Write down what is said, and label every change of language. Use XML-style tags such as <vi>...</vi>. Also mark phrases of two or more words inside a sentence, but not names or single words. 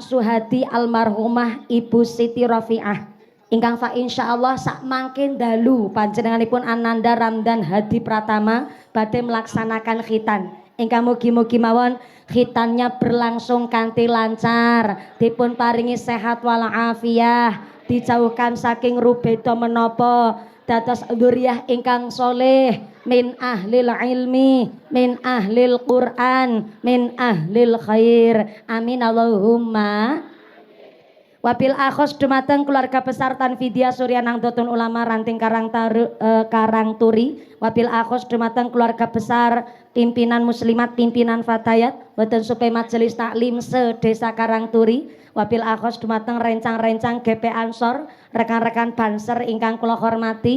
<jv>Suhadi almarhumah Ibu Siti Rafiah ingkang fa insyaallah sak mangke dalu panjenenganipun Ananda Ramdan Hadi Pratama badhe melaksanakan khitan ingkang mugi-mugi mawon khitannya berlangsung kanthi lancar, dipun paringi sehat walafiah, dijauhkan saking rubeda menapa, dados dzurriyyah ingkang soleh,</jv> <ar>من أهل العلم، من أهل القرآن، من أهل الخير. آمين اللهم. وبالأخص</ar> <jv>dumateng</jv> <id>keluarga besar</id> <jv>Tanfidia Surya Nahdlatul Ulama Ranting Karangturi.</jv> <ar>وبالأخص</ar> <jv>dumateng</jv> <id>keluarga besar pimpinan muslimat, pimpinan fatayat</id> <jv>boten supe majelis taklim se-Desa Karangturi.</jv> <ar>وبالأخص</ar> <jv>dumateng rencang-rencang GP Ansor, rekan-rekan Banser ingkang kula hormati.</jv>